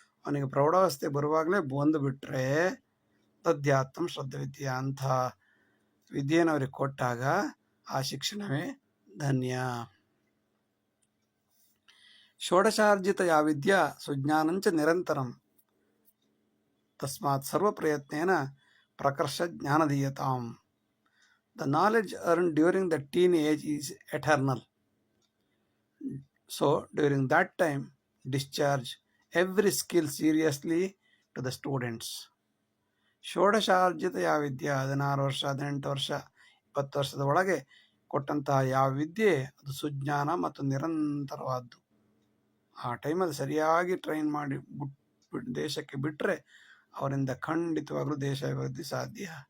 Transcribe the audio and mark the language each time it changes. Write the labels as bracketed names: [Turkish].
[Kannada] ಅವನಿಗೆ ಪ್ರೌಢಾವಸ್ಥೆ ಬರುವಾಗಲೇ ಬಂದುಬಿಟ್ರೆ [Sanskrit] ತದ್ಯಾತ್ತಂ ಶ್ರದ್ಧವಿದ್ಯೆ, [Kannada] ಅಂಥ ವಿದ್ಯೆಯನ್ನು ಅವರಿಗೆ ಕೊಟ್ಟಾಗ ಆ ಶಿಕ್ಷಣವೇ ಧನ್ಯ. [Sanskrit] ಷೋಡಶಾರ್ಜಿತ ಯಾ ವಿದ್ಯಾ ಸುಜ್ಞಾನಂಚ ನಿರಂತರಂ ತಸ್ಮಾತ್ ಸರ್ವ ಪ್ರಯತ್ನೇನ ಪ್ರಕರ್ಷ ಜ್ಞಾನದೀಯತಾಂ. [English] The knowledge earned during the teenage is eternal. So during that time, discharge every skill seriously to the students. [Kannada] ಷೋಡಶಾರ್ಜಿತ ಯಾವ ವಿದ್ಯೆ, 16 ವರ್ಷ 18 ವರ್ಷ 20 ವರ್ಷದ ಒಳಗೆ ಕೊಟ್ಟಂತಹ ಯಾವ ವಿದ್ಯೆ ಅದು ಸುಜ್ಞಾನ ಮತ್ತು ನಿರಂತರವಾದ್ದು. ಆ ಟೈಮಲ್ಲಿ ಸರಿಯಾಗಿ ಟ್ರೈನ್ ಮಾಡಿ ದೇಶಕ್ಕೆ ಬಿಟ್ಟರೆ ಅವರಿಂದ ಖಂಡಿತವಾಗಲೂ ದೇಶ ಅಭಿವೃದ್ಧಿ ಸಾಧ್ಯ.